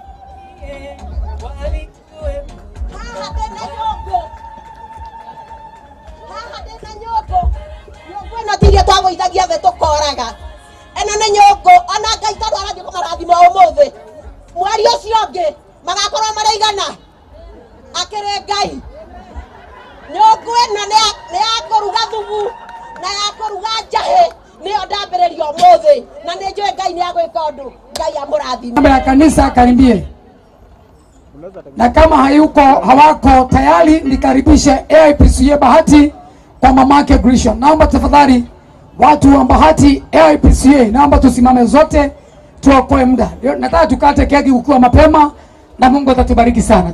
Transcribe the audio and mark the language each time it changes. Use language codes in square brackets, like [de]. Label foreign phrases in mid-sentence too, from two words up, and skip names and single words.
[ki] haha ndina nyũngũ ĩno ti iria twagũithagia thĩ tũkoraga ĩno nĩ nyũngũ ona Ngai tondũ arathiĩ kũmarathima ũmũthĩ mweri ũcio ũngĩ magakorwo marĩ igana akĩrĩ Ngai. Nyũngũ ĩno nĩ ya kũruga thubu na ya kũruga njahĩ nĩyo ndambĩrĩria ũmũthĩ na nĩ njũĩ Ngai nĩ agwĩka ũndũ. Ngai amũrathime. [sw] Mambo ya kanisa karibie, na kama hawako tayari nikaribishe AIPCA Bahati kwa mamake Grisham. Naomba tafadhali watu wa Bahati AIPCA, naomba tusimame zote tuokoe muda. Nataka tukate keki ukiwa mapema na Mungu atatubariki sana.